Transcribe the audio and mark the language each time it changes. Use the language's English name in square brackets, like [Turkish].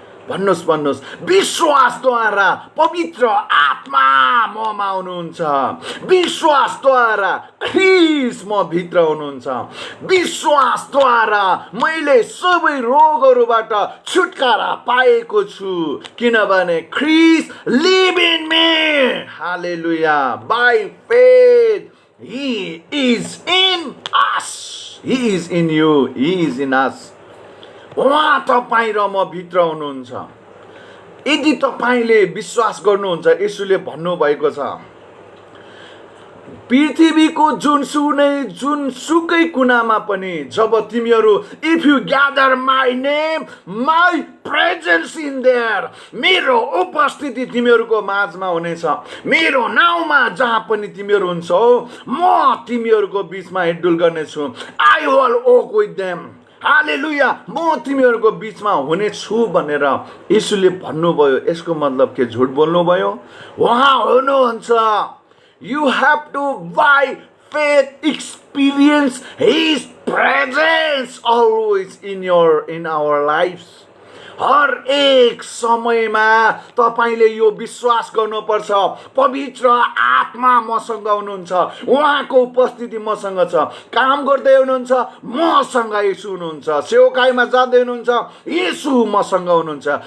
[Nepali] भन्नुहोस् विश्वासद्वारा पवित्र आत्मा ममा हुनुहुन्छ। विश्वासद्वारा ख्रीष्ट म भित्र हुनुहुन्छ। विश्वासद्वारा मैले सबै रोगहरूबाट छुटकारा पाएको छु किनभने ख्रीष्ट [English] Live in me. [Nepali] Hallelujah. [English] By faith he is in us. He is in you. He is in us. [Nepali] उहाँ तपाईँ र म भित्र हुनुहुन्छ। यदि तपाईँले विश्वास गर्नुहुन्छ येशूले भन्नुभएको छ पृथ्वीको जुनसुकै कुनामा पनि जब तिमीहरू [English] if you gather my name my presence in there [Nepali] मेरो उपस्थिति तिमीहरूको माझमा हुनेछ। मेरो नाउँमा जहाँ पनि तिमीहरू हुन्छौ म तिमीहरूको बीचमा हिँडडुल गर्नेछु। [English] I will walk with them. [Nepali] हालेलुया। म तिमीहरूको बीचमा हुनेछु भनेर येशूले भन्नुभयो। यसको मतलब के झुट बोल्नुभयो? उहाँ हुनुहुन्छ। [English] You have to by faith experience His presence always in our lives. [Nepali] हर एक समयमा तपाईले यो विश्वास गर्नुपर्छ, पवित्र आत्मा मसँग हुनुहुन्छ, उहाँको उपस्थिति मसँग छ। काम गर्दै हुनुहुन्छ, मसँग येशू हुनुहुन्छ। सेवकाईमा जाँदै हुनुहुन्छ, येशू मसँग हुनुहुन्छ।